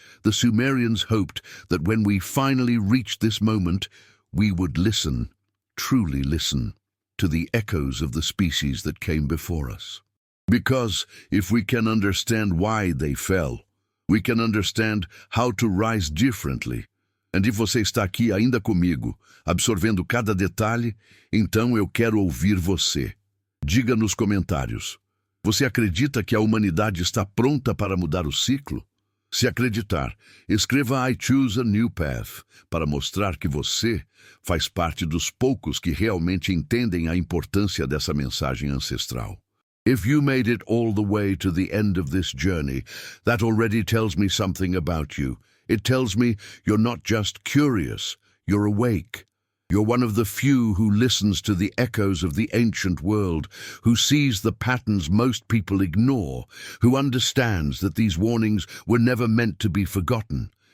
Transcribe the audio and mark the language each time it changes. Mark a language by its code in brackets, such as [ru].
[en] The Sumerians hoped that when we finally reached this moment, we would listen, truly listen. to the echoes of the species that came before us. Because if we can understand why they fell, we can understand how to rise differently. And if [pt] você está aqui ainda comigo, absorvendo cada detalhe, então eu quero ouvir você. Diga nos comentários. Você acredita que a humanidade está pronta para mudar o ciclo? Se acreditar, escreva [en] I choose a new path [pt] para mostrar que você faz parte dos poucos que realmente entendem a importância dessa mensagem ancestral. [en] If you made it all the way to the end of this journey, that already tells me something about you. It tells me you're not just curious, you're awake. You're one of the few who listens to the echoes of the ancient world, who sees the patterns most people ignore, who understands that these warnings were never meant to be forgotten.